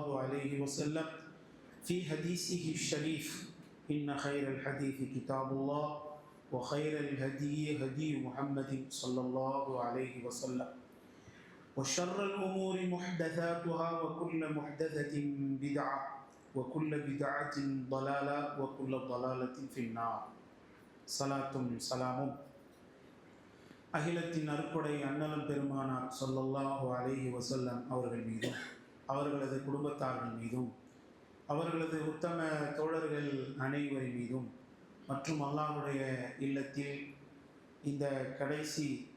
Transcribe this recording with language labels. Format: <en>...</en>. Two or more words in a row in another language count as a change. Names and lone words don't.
<ar>عليه وسلم في حديثه الشريف إن خير الحديث كتاب الله وخير الهدي هدي محمد صلى الله عليه وسلم وشر الأمور محدثاتها وكل محدثة بدعة وكل بدعة ضلالة وكل ضلالة في النار صلاة سلام</ar> <ta>அகிலத்தின் அருட்கொடை அண்ணலம் பெருமானார்</ta> <ar>صلى الله عليه وسلم</ar> <ta>அவர்கள் மீதும் அவர்களது குடும்பத்தார்கள் மீதும் அவர்களது உத்தம தோழர்கள் அனைவரின் மீதும் மற்றும் அல்லாஹ்வுடைய இல்லத்தில் இந்த கடைசி</ta>